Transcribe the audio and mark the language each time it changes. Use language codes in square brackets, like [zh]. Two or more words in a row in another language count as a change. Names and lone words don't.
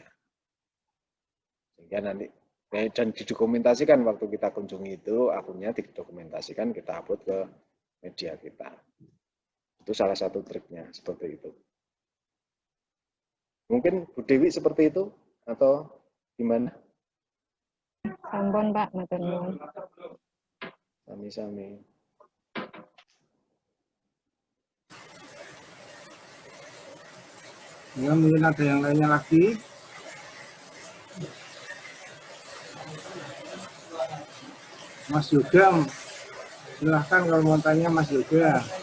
[id] Sehingga nanti, dan didokumentasikan waktu kita kunjungi itu, akunnya didokumentasikan, kita upload ke media kita. Itu salah satu triknya, seperti itu. Mungkin Bu Dewi seperti itu, atau gimana? [jv] Sampun Pak, matur nuwun. Sami-sami. [id] Ya, mungkin ada yang lainnya lagi. Mas Yoga, silahkan kalau mau tanya Mas Yoga.